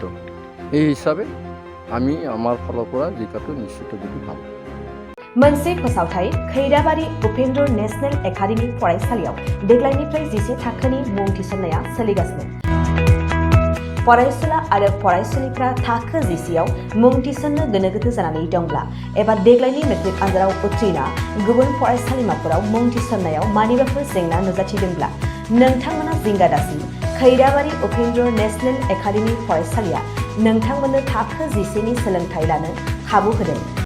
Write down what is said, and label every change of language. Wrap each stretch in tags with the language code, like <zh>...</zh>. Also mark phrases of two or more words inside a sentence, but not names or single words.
<as>এই হিচাপে আমি আমাৰ ফালৰ পৰা জিকাটো নিশ্চিত বুলি ভাবোঁ।</as> <brx>मोनसे फोसावथाय खैराबारि उपेन्द्र नेशनेल एकाडेमि फरायसालियाव देग्लायनिफ्राय 11 थाखोनि मुं थिसननाया सोलिगासिनो। फरायसुला आरो फरायसुलिफ्रा थाखो 11 आव मुं थिसननो गोनो गोथो जानानै दंब्ला एबा देग्लायनि मेट्रिक आनजादाव उथ्रिना गुबुन फरायसालिमाफोराव मुं थिसननायाव मानिबाफोर जेंना नुजाथिदोंब्ला नोंथांमोना जिंगा दासि खैराबारि उपेन्द्र नेशनेल एकाडेमि फरायसालिया नोंथांमोननो थाखो 11 नि सोलोंथाय लानो खाबु होदों।</brx>